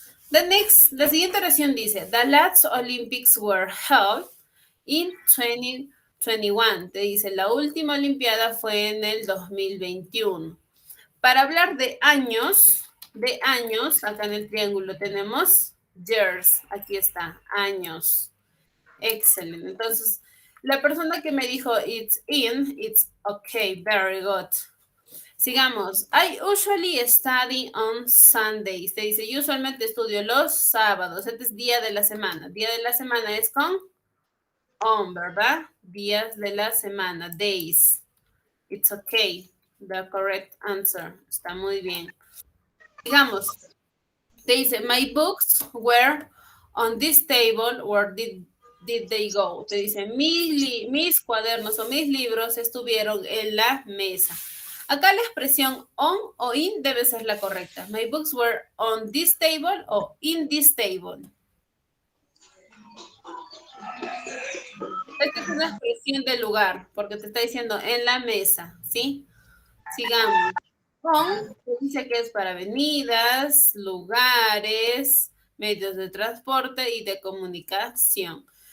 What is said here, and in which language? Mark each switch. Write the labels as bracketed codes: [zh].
[es] La siguiente oración dice, [en] The last Olympics were held in 2021. [es] Te dice, la última olimpiada fue en el 2021. Para hablar de años, acá en el triángulo tenemos years. Aquí está, años. Excelente. Entonces, la persona que me dijo [en] it's in, it's okay, very good. [es] Sigamos. [en] I usually study on Sundays. [es] Te dice, yo usualmente estudio los sábados. Este es día de la semana. Día de la semana es con on, ¿verdad? Días de la semana, days. [en] It's okay. The correct answer. [es] Está muy bien. Sigamos. [en] Te dice, my books were on this table, where did they go? [es] Te dice, mis cuadernos o mis libros estuvieron en la mesa. Acá la expresión on o in debe ser la correcta. [en] My books were on this table o in this table. [es] Esta es una expresión de lugar, porque te está diciendo en la mesa, ¿sí? Sigamos. On dice que es para avenidas, lugares, medios de transporte y de comunicación.